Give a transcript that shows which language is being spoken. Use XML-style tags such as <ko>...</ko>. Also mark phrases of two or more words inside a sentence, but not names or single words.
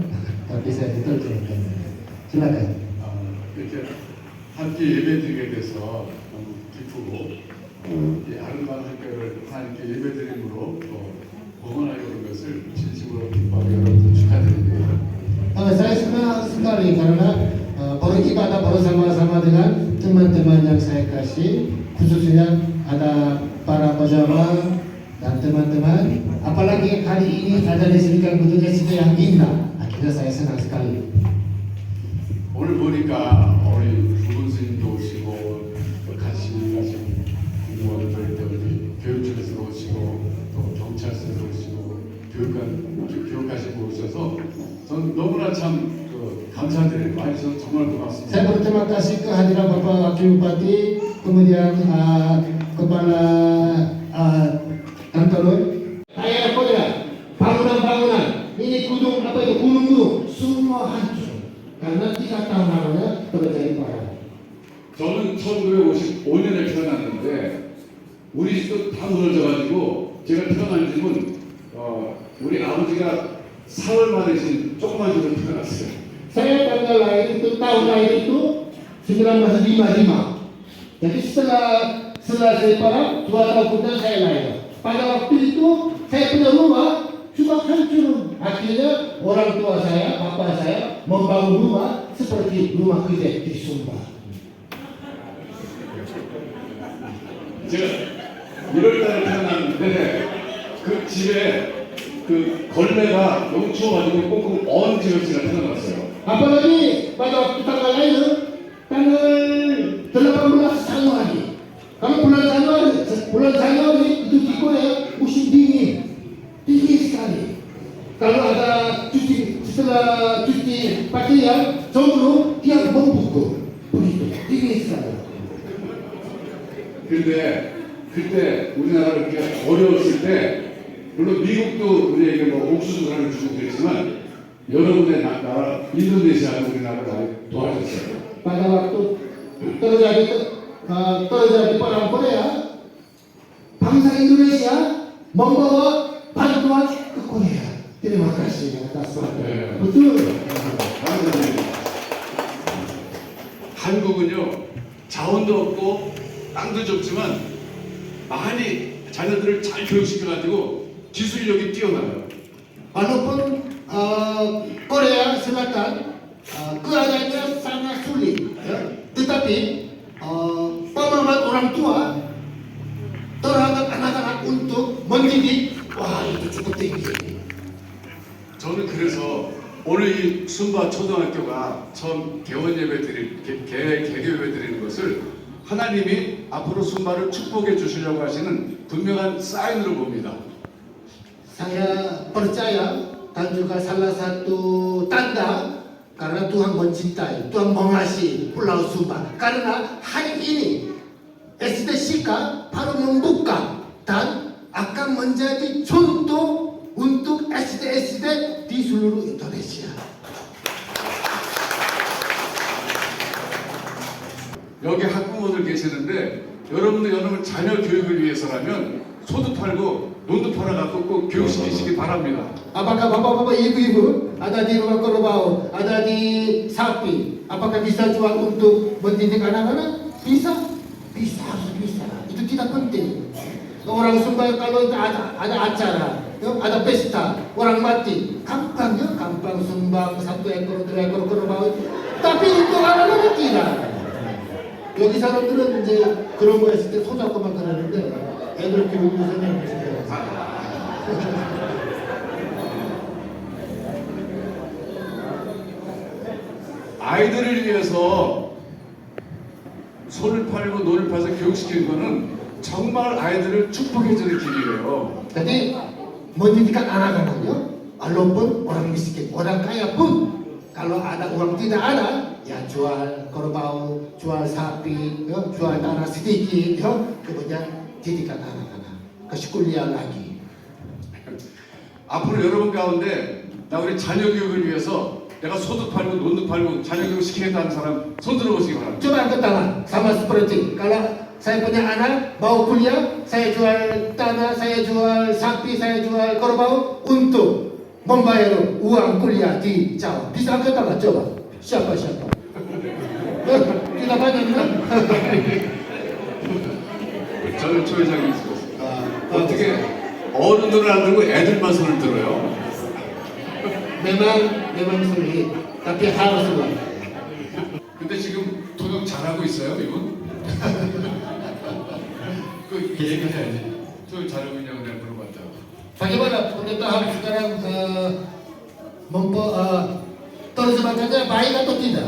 <id>Tapi saya diterjemahkan. Silakan.</id> <ko>이렇게 함께 예배드리게 돼서 너무 기쁘고 이 아름다운 학교를 하나님께 예배드림으로 복원하게 된 것을 진심으로 기뻐하고 여러분들 축하드립니다.</ko> <id>Saya senang sekali karena beribadah bersama-sama dengan teman-teman yang saya kasih, khususnya ada para pejabat dan teman-teman. Apalagi hari ini ada disediakan bentuk SD yang indah. Akhirnya saya senang sekali.</id> <ko>오늘 보니까 우리 부분 스님도 오시고 같이 가신 공무원들 우리 교육청에서 오시고 또 경찰서에서 오시고 교육하시고 오셔서 전 너무나 참 감사드려요. 와주셔서 정말 고맙습니다.</ko> <id>Saya berterima kasih kehadiran Bapak Wakil Bupati, kemudian Kepala Kantor. Saya lihat bangunan-bangunan ini gunung-gunung semua hancur karena 3 tahun lamanya terjadi parah.</id> <ko>저는 1955년에 태어났는데 우리 집도 다 무너져가지고 제가 태어난 집은 우리 아버지가 4월 만에 조그만 집으로 태어났어요.</ko> <id>Saya tanggal lahir itu, tahun lahir itu 1955. Jadi setelah saya parah, 2 tahun kemudian saya lahir. Pada waktu itu saya punya rumah juga hancur. Akhirnya orang tua saya, bapak saya membangun rumah seperti rumah gede di Sumba.</id> <ko>제가 1월달에 태어났는데 그 집에 그 걸레가 너무 추워가지고 꽁꽁 언 집에 제가 태어났어요.</ko> <id>Apalagi pada waktu tanggal lahir, tanggal 18 Januari. Kalau bulan Januari itu di Korea musim dingin sekali. Kalau ada setelah cuci pakaian, jomblo dia membungkuk, begitu dingin sekali.</id> <ko>근데 그때 우리나라가 이렇게 어려웠을 때 물론 미국도 우리에게 뭐 옥수수를 주고 그랬지만 여러분의 나라 인도네시아가 우리나라를 많이 도와줬어요.</ko> <id>Pada waktu terjadi perang Korea, bangsa Indonesia membawa bantuan ke Korea. Terima kasih atas bantuan. Betul.</id> <ko>한국은요 자원도 없고 땅도 좁지만 많이 자녀들을 잘 교육시켜가지고 기술력이 뛰어나요.</ko> <id>Walaupun Korea Selatan keadaannya sangat sulit, ya, tetapi pemahaman orang tua terhadap anak-anak untuk mendidik, wah itu cukup tinggi.</id> <ko>저는 그래서 오늘 이 순바 초등학교가 처음 개원 예배 개교 예배 드리는 것을 하나님이 앞으로 순바를 축복해 주시려고 하시는 분명한 사인으로 봅니다.</ko> <id>Saya percaya dan juga salah satu tanda karena Tuhan mencintai, Tuhan mengasihi Pulau Sumba. Karena hari ini SD Sika baru membuka dan akan menjadi contoh untuk SD-SD di seluruh Indonesia.</id> <ko>여기 학부모들 계시는데 여러분 자녀 교육을 위해서라면 소도 팔고 논도 팔아갖고 꼭 교육시키시기 바랍니다.</ko> <id>Apakah bapak-bapak, ibu-ibu ada di rumah Korobau, ada di Sapi, apakah bisa jual untuk mendidik anak-anak? Bisa, harus bisa. Itu tidak penting. orang Sumba kalau ada acara, ya, ada pesta, orang mati, gampang ya, gampang sumbang 1 ekor, 2 ekor kerbau. Tapi untuk anak-anak tidak.</id> <ko>여기 사람들은 이제 그런 거 했을 때 손잡고만 그러는데 애들 교육에서는 아이들을 위해서 소를 팔고 노를 팔아서 교육시키는 거는 정말 아이들을 축복해주는 길이에요.</ko> <id>Jadi mendidik anak-anaknya, walaupun orang miskin, orang kaya pun kalau ada uang tidak ada, ya jual kerbau, jual sapi, ya, jual tanah sedikit, ya, kemudian didikan anak-anak, kasih kuliah lagi. 앞으로 여러분 가운데 나 우리 자녀 교육을 위해서 내가 소도 팔고 논도 팔고 자녀 교육 시키겠다는 사람 손 들어보시기 바랍니다. Coba angkat tangan, sama seperti kalau saya punya anak mau kuliah, saya jual tanah, saya jual sapi, saya jual kerbau untuk membayar uang kuliah di Jawa. Bisa angkat tangan, coba. Siapa? Tidak banyak kan?</id> <ko>저는 조 회장님 있었어요. 어떻게 어른들을 안 들고 애들만 손을 들어요?</ko> <id>memang sulit, tapi harus buat.</id> <ko>근데 지금 통역 잘하고 있어요, 이분? 그 얘기해야지. 통역 잘하고 있냐고 내가 물어봤다고.</ko> <id>Bagaimana pemerintahan sekarang terjemahannya baik atau tidak?</id>